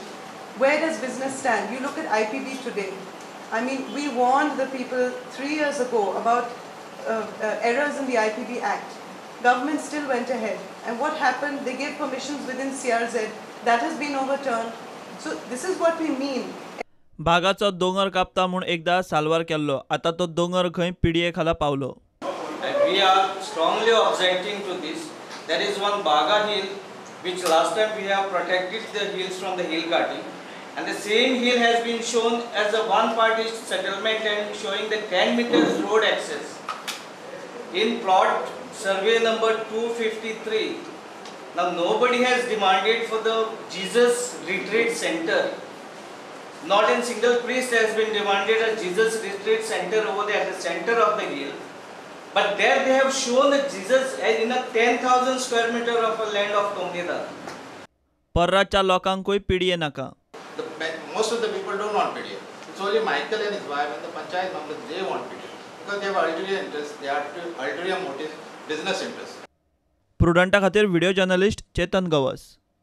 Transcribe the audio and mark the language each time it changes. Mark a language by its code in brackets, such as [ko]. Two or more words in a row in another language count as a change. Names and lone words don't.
[en] Where does business stand? You look at IPB today. I mean, we warned the people 3 years ago about errors in the IPB Act. Government still went ahead. And what happened? They gave permissions within CRZ. That has been overturned. So this is what we mean. [kok] बागाचो दोंगर कापता म्हूण एकदा साल्वार केल्लो, आता तो दोंगर खंय पीडीए खाला पावलो. [en] We are strongly objecting to this. There is one Baga hill which last time we have protected the hills from the hill cutting, and the same hill has been shown as a one-party settlement and showing the 10 meters road access in plot survey number 253. Now nobody has demanded for the Jesus Retreat Center. Not a single priest has been demanded a Jesus Retreat Center over there at the center of the hill. But there they have shown that Jesus in a 10,000 square meter of a land of Tongira. [kok] परराच्या लोकांकूय पीडीए नाका. [en] Most of the people don't want PDA. It's only Michael and his wife and the panchayat members, they want PDA. Because they have ulterior interest, they have ulterior motive, business interest. [kok] प्रुडंटा खातीर [en] video journalist [kok] चेतन गवस.